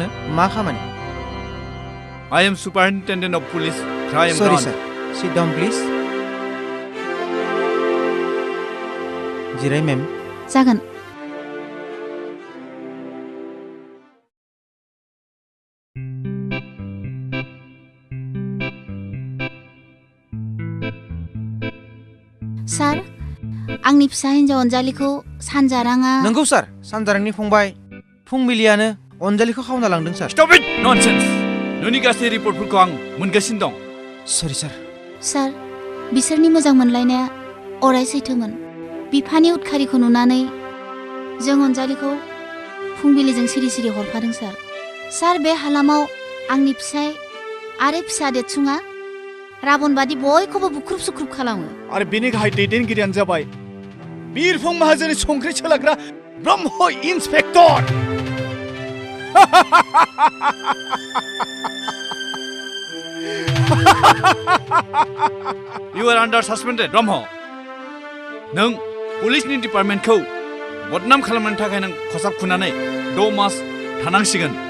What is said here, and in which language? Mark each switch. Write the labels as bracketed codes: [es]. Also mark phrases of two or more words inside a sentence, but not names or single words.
[brx] मा खामानि? [en] I am Superintendent of Police Crime Sorry Branch. sir. Sit down please. [brx] जिराय मेम। जागोन। सार, आंनि फिसा हिन्जाव अनजालिखौ सानजाराङा। नंगौ सार, सानजारांनि फंबाय फुंबिलियानो अनजालिखौ खावना लांदों सार। [en] Stop it! Nonsense! [brx] नोंनि गासै रिपर्टफोरखौ आं मोनगासिनो दं। सरि सार। सार, बिसोरनि मोजां मोनलायनाया अराय सैथोमोन। बिफानि उदखारिखौ नुनानै जों अनजालिखौ फुंबिलिजों सिरि सिरि हरफादों सार। सार, बे हालामाव आंनि फिसाय आरो फिसा देरसुङा राबन बादि बयखौबो बुख्रुब सुख्रुब खालामो। आरो बेनि गाहाय दैदेनगिरियानो जाबाय बिरफुं माहाजोननि संख्रि सोलाग्रा ब्रह्म इन्सपेक्टर। [en] You are under suspended, [brx] ब्रह्म। नों पुलिसनि डिपार्टमेन्टखौ बदनाम खालामनो थाखाय नों खसाब खुनानै 6 मास थानांसिगोन।